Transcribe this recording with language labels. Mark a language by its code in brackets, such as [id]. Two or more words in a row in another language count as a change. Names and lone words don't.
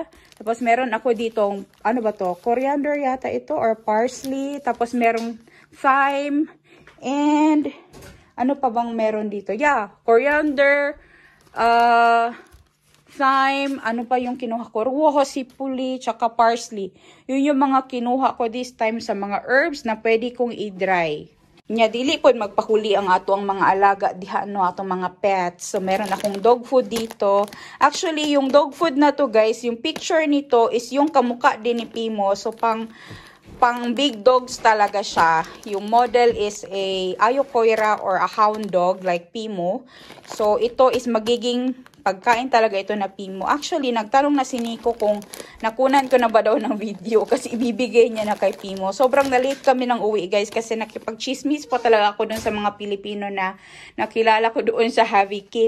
[tl] Tapos, meron ako ditong, ano ba to? Coriander yata ito or parsley. Tapos, merong thyme. And, ano pa bang meron dito? Yeah, coriander, thyme, ano pa yung kinuha ko? [fi] Ruoho, sipuli, [tl] tsaka parsley. Yun yung mga kinuha ko [en] this time [tl] sa mga herbs na pwede kong i-dry. [ceb] Nya dili pod magpahuli ang ato ang mga alaga diha no atong mga pets. [tl] So meron akong [en] dog food [tl] dito. Actually yung [en] dog food [tl] na to, guys, yung picture nito is yung kamukha din ni Pimo. So pang [en] big dogs [tl] talaga siya. [en] Yung model is a Ayokoira or a hound dog like Pimo. [tl] So ito is magiging pagkain talaga ito na Pimo. Actually, nagtanong na si Nico kung nakunan ko na ba daw ng video kasi ibibigay niya na kay Pimo. Sobrang na-late kami ng uwi, guys, kasi nakipag-chismis pa talaga ako dun sa mga Pilipino na nakilala ko doon sa Haviki.